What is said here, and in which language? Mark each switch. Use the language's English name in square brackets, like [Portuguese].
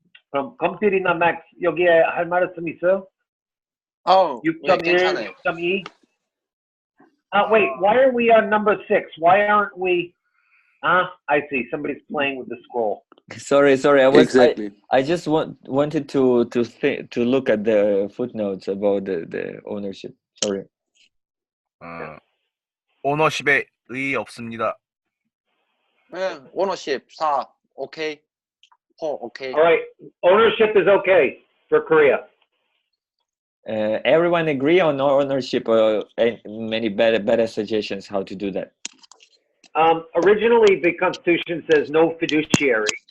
[Korean] 그럼 검필이나 Max 여기에 할 말씀 있어요? 예, 6.1, 괜찮아요. 6.2. [English] Wait, why are we on number 6? Why aren't we? I see. Somebody's playing with the scroll. Sorry. Exactly. I just wanted to look at the footnotes about the ownership. Sorry. [Korean] 오너십에 의의 없습니다. 예, 오너십 4 오케이. 4 오케이. [English] All right, ownership is okay for Korea. Everyone agree on ownership? And many better suggestions how to do that. Originally, the Constitution says no fiduciary.